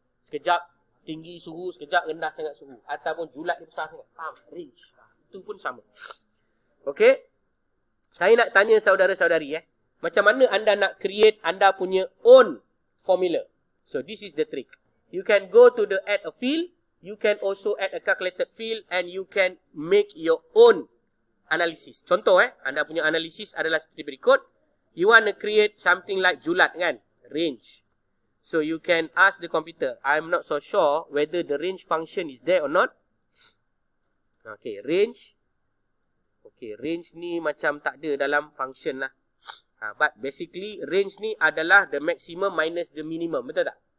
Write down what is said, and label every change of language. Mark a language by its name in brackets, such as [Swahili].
[Malay] Sekejap tinggi suhu, sekejap rendah sangat suhu. Ataupun julat dia besar sangat. Faham? Range. Itu pun sama. Okay. Saya nak tanya saudara-saudari macam mana anda nak create anda punya [English] own formula. So this is the trick. You can go to the add a field. You can also add a calculated field. And you can make your own analysis. [Malay] Contoh anda punya analisis adalah seperti berikut. [English] You want to create something like [Malay] julat kan? [English] Range. So you can ask the computer. I'm not so sure whether the range function is there or not. [Malay] Okay, range. Okay, range ni macam tak ada dalam function lah. [English] But basically, range [Malay] ni adalah [English] the maximum minus the minimum. [Malay] Betul tak?